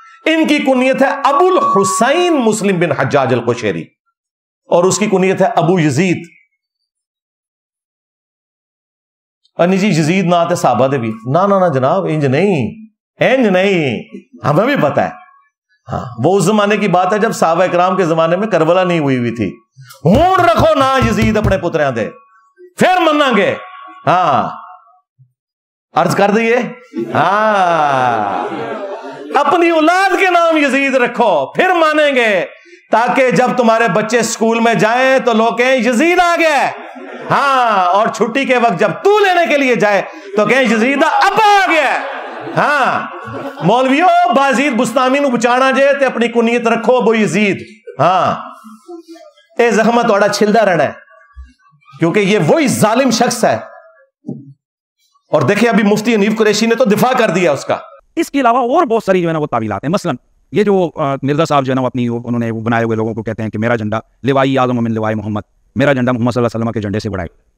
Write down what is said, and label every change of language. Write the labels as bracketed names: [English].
[Urdu] ان کی کنیت ہے ابو الحسین مسلم بن حجاج القشیری اور اس کی کنیت ہے ابو یزید. [Punjabi] جی یزید نہ آتے صحابہ دے بھی نہ جناب انج نہیں ہمیں بھی پتا ہے. [Urdu] ہاں وہ اس زمانے کی بات ہے جب صحابہ اکرام کے زمانے میں کربلا نہیں ہوئی تھی. [Punjabi] ہون رکھو نا یزید اپنے پتریاں دے پھر مننا گے. [Urdu] ہاں عرض کر دیے. ہاں اپنی اولاد کے نام یزید رکھو پھر مانیں گے تاکہ جب تمہارے بچے اسکول میں جائیں تو لوگ کہیں یزید آ گیا. ہاں اور چھٹی کے وقت جب تو لینے کے لیے جائے تو کہیں یزید ابا آ گیا. [Punjabi] ہاں مولویو بایزید بستامی نو بچانا جے تے اپنی کنیت رکھو ابو یزید. ہاں اے زخمہ تھوڑا چھلدا رہنا ہے [Urdu] کیونکہ یہ وہی ظالم شخص ہے. اور دیکھیں ابھی مفتی حنیف قریشی نے تو دفاع کر دیا اس کا. اس کے علاوہ اور بہت ساری جو ہے نا وہ تعویلات ہیں. مثلا یہ جو مرزا صاحب جو ہے نا اپنی انہوں نے بنائے ہوئے لوگوں کو کہتے ہیں کہ میرا جھنڈا [Arabic] لوائی اعظم من لوائی محمد, [Urdu] میرا جھنڈا محمد صلی اللہ علیہ وسلم کے جھنڈے سے بڑا ہے.